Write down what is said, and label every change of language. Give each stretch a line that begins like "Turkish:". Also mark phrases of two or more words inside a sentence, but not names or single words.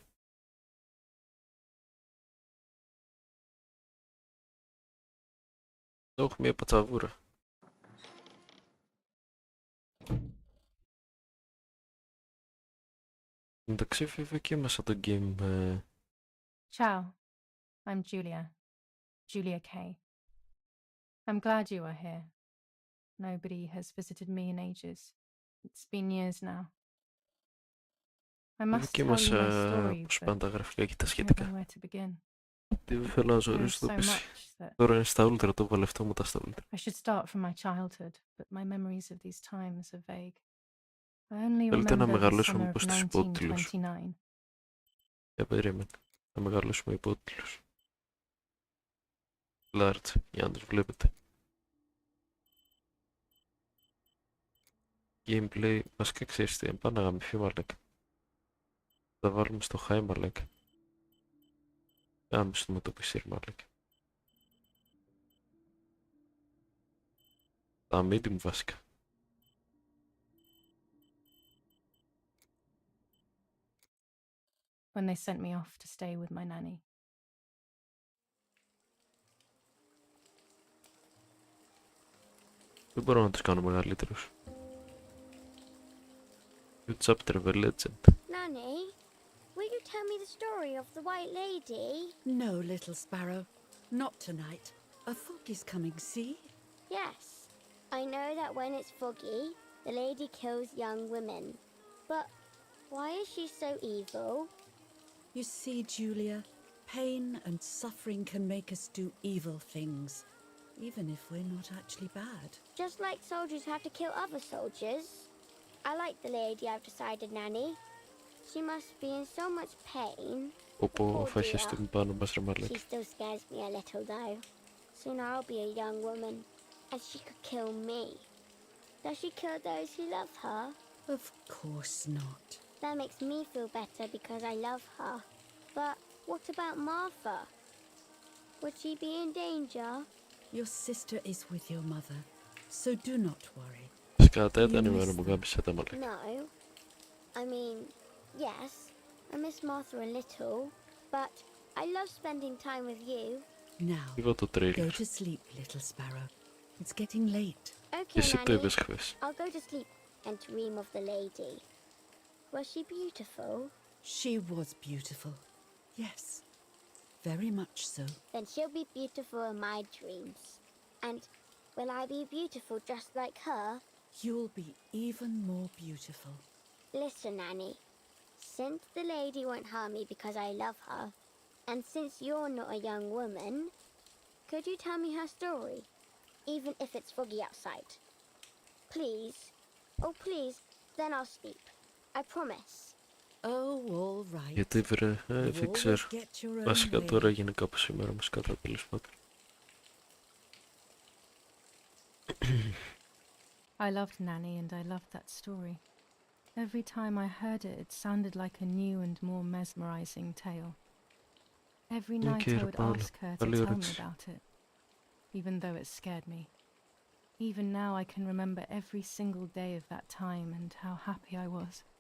Greek: Έχω μια πατσαβούρα. Εντάξει βέβαια και μέσα το game.
English: Ciao, I'm Julia Kay. I'm glad you are here. Nobody has visited me in ages. It's been years now. I must
Greek: Και
English: tell
Greek: μας,
English: you my story,
Greek: πώς
English: but
Greek: πάνε τα γραφικά και τα
English: I don't know
Greek: σχετικά.
English: where to begin.
Greek: Τι θέλω να
English: There is
Greek: ζωρίσω το
English: so
Greek: πισί.
English: much that
Greek: Τώρα είναι στα ούλτρα, το βαλευτό μου τα στα ούλτρα.
English: I should start from my childhood, but my memories of these times are vague. I only
Greek: Θέλετε να
English: remember the
Greek: μεγαλώσουμε
English: summer of
Greek: πως τους υπότιτλους.
English: 1929.
Greek: Για περίμενε. Να μεγαλώσουμε υπότιτλους. Large, για να τους βλέπετε. Gameplay, βασικά ξέρεις τι, πάμε να γαμηθεί μαλάκα. Θα βάλουμε στο high μαλάκα. Γάμιστο με το PC μαλάκα. Τα medium βασικά.
English: When they sent me off to stay with my nanny.
Greek: Δεν μπορώ να τους κάνω μεγαλύτερους.
English: You chapter of a legend. Nanny, will you tell me the story of the White Lady? No, little sparrow. Not tonight. A fog is coming, see? Yes. I know that when it's foggy, the lady kills young women. But why is she so evil? You see, Julia, pain and suffering can make us do evil things, even if we're not actually bad. Just like soldiers have to kill other soldiers. I like the lady I've decided, Nanny. She must be in so much pain.
Greek: Όπου φασιστούν πάνω μας ρε
English: She
Greek: μαλάκα.
English: still scares me a little though. Soon I'll be a young woman, and she could kill me. Does she kill those who love her? Of course not. That makes me feel better because I love her. But what about Martha? Would she be in danger? Your sister is with your mother, so do not worry.
Greek: Σκάτα ήταν η μέρα μου γάμισε τα μαλάκα.
English: No. I mean, yes, I miss Martha a little, but I love spending time with you. Now,
Greek: Είδα το
English: go
Greek: τρέιλερ.
English: to sleep, little sparrow. It's getting late. Okay,
Greek: Εσύ το
English: Nanny.
Greek: είπες χθες.
English: I'll go to sleep and dream of the lady. Was she beautiful? She was beautiful. Yes, very much so. Then she'll be beautiful in my dreams. And will I be beautiful just like her? You'll be even more beautiful. Listen, Nanny. Since the lady won't harm me because I love her, and since you're not a young woman, could you tell me her story? Even if it's foggy outside. Please. Oh, please. Then I'll sleep. I promise. Oh, all right.
Greek: Γιατί βρε,
English: You
Greek: δεν
English: always
Greek: ξέρω.
English: get your own
Greek: Βασικά
English: way.
Greek: τώρα έγινε κάπως σήμερα όμως κατά τέλος πάντων.
English: I loved Nanny and I loved that story. Every time I heard it, it sounded like a new and more mesmerizing tale. Every night I would
Greek: Paula,
English: ask her to
Greek: καλή
English: tell me
Greek: όρεξη.
English: about it, even though it scared me. Even now I can remember every single day of that time and how happy I was.